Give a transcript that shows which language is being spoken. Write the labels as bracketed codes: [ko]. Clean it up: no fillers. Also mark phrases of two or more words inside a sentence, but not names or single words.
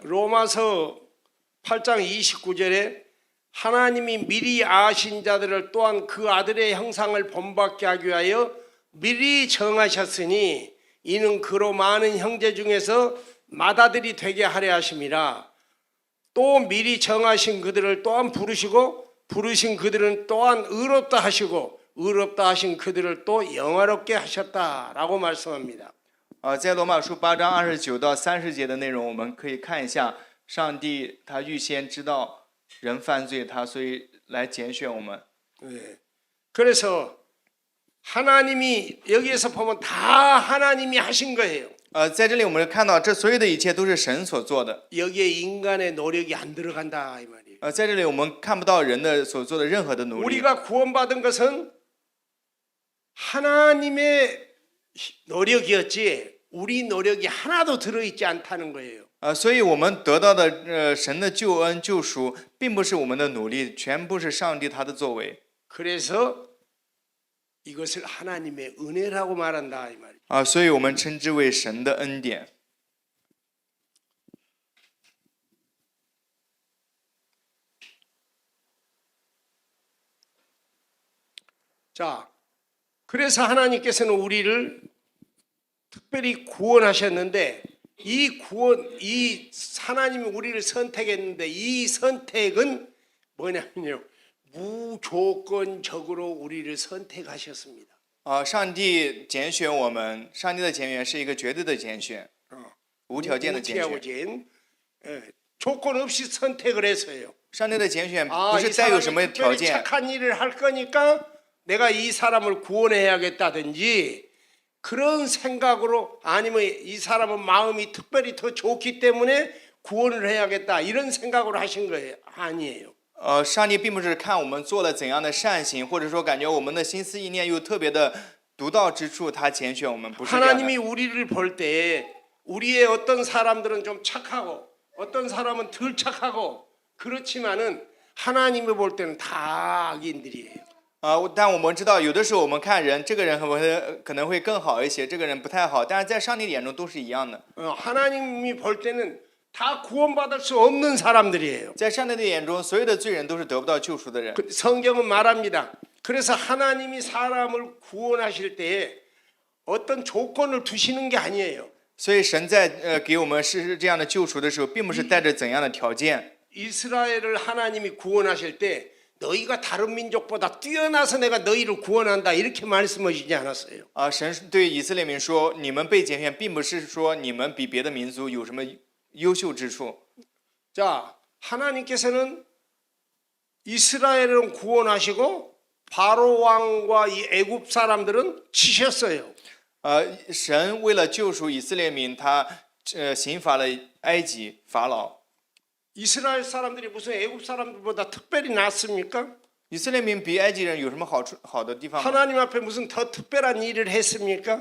[ko] 로마서 8장 29절에 하나님이 미리 아신 자들을 또한 그 아들의 형상을 본받게 하기 위하여 미리 정하셨으니 이는 그로 많은 형제 중에서 맏아들이 되게 하려 하심이라. 또 미리 정하신 그들을 또한 부르시고 부르신 그들은 또한 의롭다 하시고 의롭다 하신 그들을 또 영화롭게 하셨다라고 말씀합니다. [zh] 在罗马书8章29到30节的内容，我们可以看一下，上帝他预先知道人犯罪，他所以来拣选我们。 [ko] 네. 그래서 하나님이 여기에서 보면 다 하나님이 하신 거예요. [zh] 在这里我们看到，这所有的一切都是神所做的。 [ko] 여기에 인간의 노력이 안 들어간다 이 말이에요. [zh] 在这里我们看不到人的所做的任何的努力。 [ko] 우리가 구원받은 것은 하나님의 노력이었지 우리 노력이 하나도 들어있지 않다는 거예요. [zh] 所以我们得到的神的救恩救赎，并不是我们的努力，全部是上帝他的作为。 [ko] 그래서 이것을 하나님의 은혜라고 말한다 이 말이에요. [zh] 所以我们称之为神的恩典。 [ko] 자, 그래서 하나님께서는 우리를 특별히 구원하셨는데 이 하나님이 우리를 선택했는데 이 선택은 뭐냐면요. 무조건적으로 우리를 선택하셨습니다. [zh] 上帝拣选我们，上帝的拣选是一个绝对的拣选，无条件的拣选。 [ko] 무条件, 조건 없이 선택을 했어요. [zh] 上帝的拣选不是带有什么 [ko] 이 [zh] 条 [ko] 사람이 [zh] 件。 [ko] 착한 일을 할 거니까 내가 이 사람을 구원해야겠다든지 그런 생각으로 아니면 이 사람은 마음이 특별히 더 좋기 때문에 구원을 해야겠다 이런 생각으로 하신 거예요. 아니에요. [zh] 上帝并不是看我们做了怎样的善行，或者说感觉我们的心思意念有特别的独到之处，他拣选我们，不是这样的。 [ko] 하나님이 우리를 볼 때 우리의 어떤 사람들은 좀 착하고 어떤 사람은 덜 착하고 그렇지만은 하나님이 볼 때는 다 악인들이에요. [zh] 但我们知道，有的时候我们看人，这个人可能会更好一些，这个人不太好，但是在上帝眼中都是一样的。 [ko] 하나님이 볼 때는 다 구원받을 수 없는 사람들이에요. [zh] 在上帝的眼中，所有的罪人都是得不到救赎的人。 [ko] 성경은 말합니다. 그래서 하나님이 사람을 구원하실 때에 어떤 조건을 두시는 게 아니에요. [zh] 所以神在给我们是这样的救赎的时候，并不是带着怎样的条件。 [ko] 이스라엘을 하나님이 구원하실 때 너희가 다른 민족보다 뛰어나서 내가 너희를 구원한다 이렇게 말씀하시지 않았어요. [zh] 神对以色列民说，你们被拣选，并不是说你们比别的民族有什么优秀之处。 [ko] 자, 하나님께서는 이스라엘은 구원하시고 바로 왕과 이 애굽 사람들은 치셨어요. [zh] 神为了救赎以色列民，他刑罚了埃及法老。 [ko] 이스라엘 사람들이 무슨 애굽 사람들보다 특별히 낫습니까? [zh] 以色列民比埃及人有什么好的地方吗？ [ko] 하나님 앞에 무슨 더 특별한 일을 했습니까?